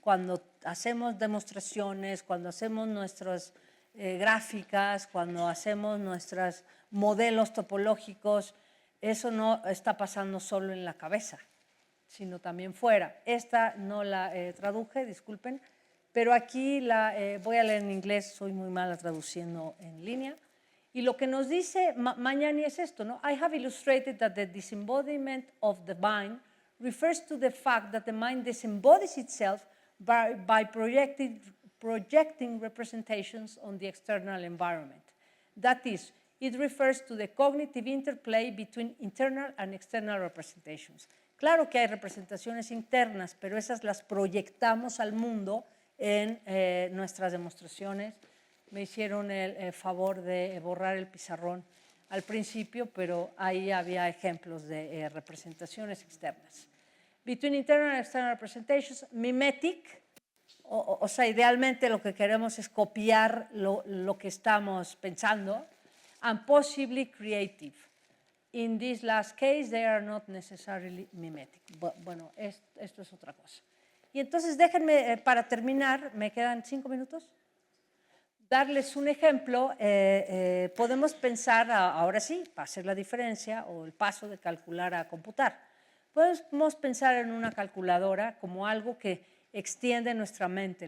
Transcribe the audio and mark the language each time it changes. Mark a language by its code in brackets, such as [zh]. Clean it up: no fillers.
[es] Cuando hacemos demostraciones, cuando hacemos nuestras gráficas, cuando hacemos nuestros modelos topológicos, eso no está pasando solo en la cabeza, sino también fuera. Esta no la traduje, disculpen, pero aquí voy a leer en inglés, soy muy mala traduciendo en línea. Y lo que nos dice Magnani es esto, ¿no? [en] I have illustrated that the disembodiment of the mind refers to the fact that the mind disembodies itself by projecting representations on the external environment. That is, it refers to the cognitive interplay between internal and external representations. [es] Claro que hay representaciones internas, pero esas las proyectamos al mundo en nuestras demostraciones. Me hicieron el favor de borrar el pizarrón al principio, pero ahí había ejemplos de representaciones externas. [en] Between internal and external representations, mimetic, [es] o sea, idealmente lo que queremos es copiar lo que estamos pensando, [en] and possibly creative. In this last case, they are not necessarily mimetic. [es] Bueno, esto es otra cosa. Y entonces déjenme, para terminar, ¿me quedan 5 minutos? Darles un ejemplo. Podemos pensar, ahora sí, para hacer la diferencia o el paso de calcular a computar. Podemos pensar en una calculadora como algo que extiende nuestra mente.